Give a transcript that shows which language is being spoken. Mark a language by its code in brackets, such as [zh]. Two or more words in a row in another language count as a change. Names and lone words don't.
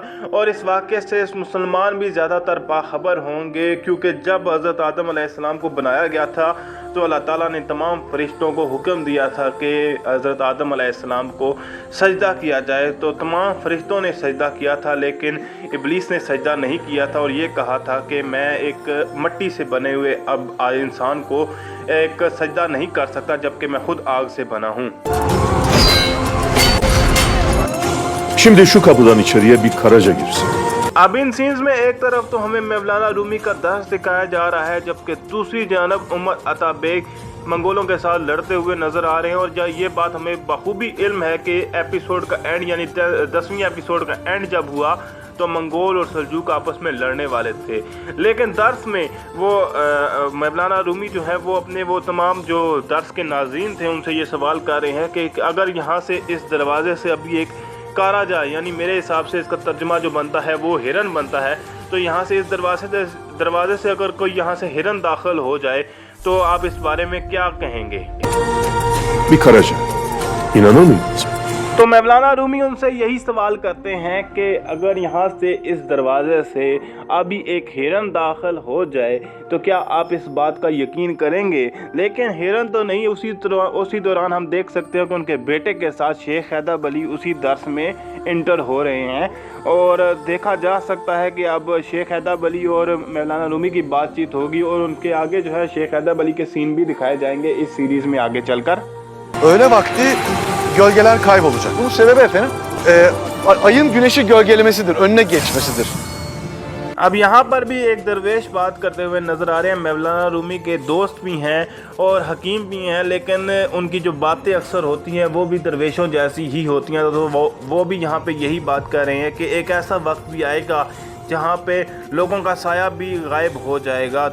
[ur] اور اس واقعے سے مسلمان بھی زیادہ تر باخبر ہوں گے، کیونکہ جب حضرت آدم علیہ السلام کو بنایا گیا تھا تو اللہ تعالیٰ نے تمام فرشتوں کو حکم دیا تھا کہ حضرت آدم علیہ السلام کو سجدہ کیا جائے. تو تمام فرشتوں نے سجدہ کیا تھا، لیکن ابلیس نے سجدہ نہیں کیا تھا اور یہ کہا تھا کہ میں ایک مٹی سے بنے ہوئے اب انسان کو ایک سجدہ نہیں کر سکتا، جبکہ میں خود آگ سے بنا ہوں. [tr] Şimdi şu kapıdan içeriye bir karaca girsin. [ur] اب ان سینز میں ایک طرف تو ہمیں مولانا رومی کا درس دکھایا جا رہا ہے، جبکہ دوسری جانب عمر عطا بیگ منگولوں کے ساتھ لڑتے ہوئے نظر آ رہے ہیں. اور یہ بات ہمیں بخوبی علم ہے کہ ایپیسوڈ کا اینڈ یعنی 10ویں ایپیسوڈ کا اینڈ جب ہوا تو منگول اور سلجوق آپس میں لڑنے والے تھے، لیکن درس میں وہ مولانا رومی جو ہے وہ اپنے وہ تمام جو درس کے ناظرین تھے ان سے یہ سوال کر رہے ہیں کہ اگر یہاں سے اس دروازے سے ابھی ایک کارا جائے، یعنی میرے حساب سے اس کا ترجمہ جو بنتا ہے وہ ہرن بنتا ہے، تو یہاں سے اس دروازے سے اگر کوئی یہاں سے ہرن داخل ہو جائے تو آپ اس بارے میں کیا کہیں گے. [tr] Bir karaca. İnanır mıydınız? [ur] تو مولانا رومی ان سے یہی سوال کرتے ہیں کہ اگر یہاں سے اس دروازے سے ابھی ایک ہرن داخل ہو جائے تو کیا آپ اس بات کا یقین کریں گے. لیکن ہرن تو نہیں، اسی دوران ہم دیکھ سکتے ہیں کہ ان کے بیٹے کے ساتھ شیخ حیدر علی اسی درس میں انٹر ہو رہے ہیں اور دیکھا جا سکتا ہے کہ اب شیخ حیدر علی اور مولانا رومی کی بات چیت ہوگی اور ان کے آگے جو ہے شیخ حیدر علی کے سین بھی دکھائے جائیں گے اس سیریز میں آگے چلکر. [tr] Öğle vakti gölgeler kaybolacak. Bunun sebebi efendim ayın güneşi gölgelemesidir, önüne geçmesidir. [ur] اب یہاں پر بھی ایک درویش بات کرتے ہوئے نظر آ رہے ہیں. مولانا رومی کے دوست بھی ہیں اور حکیم بھی ہیں، لیکن ان کی جو باتیں اکثر ہوتی ہیں وہ بھی درویشوں جیسی ہی ہوتی ہیں. تو وہ بھی یہاں پہ یہی بات کر رہے ہیں کہ ایک ایسا وقت بھی آئے گا جہاں پہ لوگوں کا سایہ بھی غائب ہو جائے گا.